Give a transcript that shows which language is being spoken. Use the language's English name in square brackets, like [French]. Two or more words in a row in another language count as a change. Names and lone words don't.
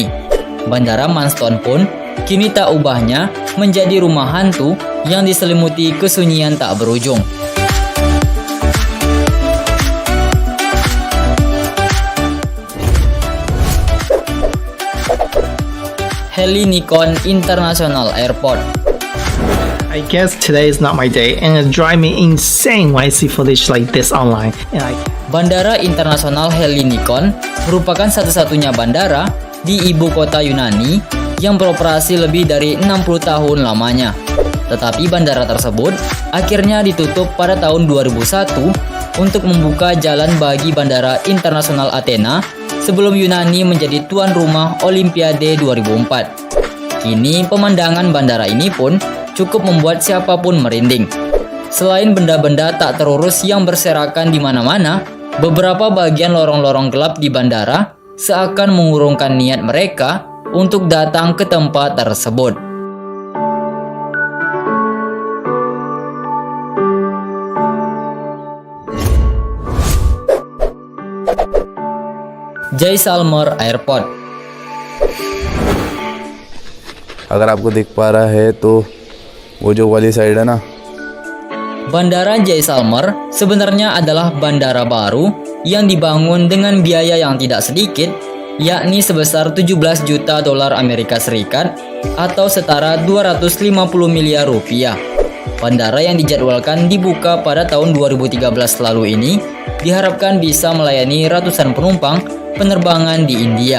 [Indonesian] Bandara Manston pun kini tak ubahnya menjadi rumah hantu yang diselimuti kesunyian tak berujung. Hellinikon International Airport. [English] I guess today is not my day, and it drives me insane when I see footage like this online. [Indonesian] Bandara Internasional Hellinikon merupakan satu-satunya bandara di ibu kota Yunani yang beroperasi lebih dari 60 tahun lamanya. Tetapi bandara tersebut akhirnya ditutup pada tahun 2001 untuk membuka jalan bagi Bandara Internasional Athena sebelum Yunani menjadi tuan rumah Olimpiade 2004. Kini pemandangan bandara ini pun cukup membuat siapapun merinding. Selain benda-benda tak terurus yang berserakan di mana-mana, beberapa bagian lorong-lorong gelap di bandara seakan mengurungkan niat mereka untuk datang ke tempat tersebut. [Hindi] जैसलमेर एयरपोर्ट। अगर आपको दिख पा रहा है तो वो जो वाली साइड है ना, [Indonesian] Bandara Jaisalmer sebenarnya adalah bandara baru yang dibangun dengan biaya yang tidak sedikit, yakni sebesar 17 juta dolar Amerika Serikat atau setara 250 miliar rupiah. Bandara yang dijadwalkan dibuka pada tahun 2013 lalu ini diharapkan bisa melayani ratusan penumpang penerbangan di India.